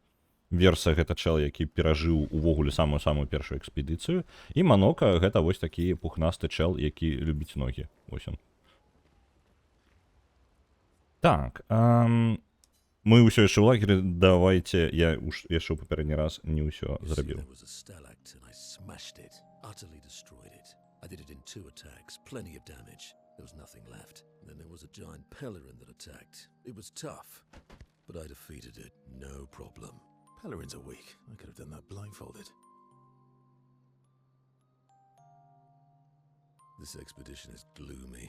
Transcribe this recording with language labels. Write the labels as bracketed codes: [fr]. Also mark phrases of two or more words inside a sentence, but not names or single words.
[be] Верса гэта чэл, які перажыў увогуле самую-самую першую экспедыцыю. І Манока гэта вось такі пухнасты чэл, які любіць ногі. Вось он. Так, мы ўсё яшчэ ў лагеры, давайце, я яшчэ ў папярэдні раз не ўсё зрабіў. [en] I did it in 2 attacks, plenty of damage. There was nothing left. Then there was a giant Pelerin that attacked. It was tough, but I defeated it, no problem. Pelerins are weak. I could have done that blindfolded. This expedition is gloomy.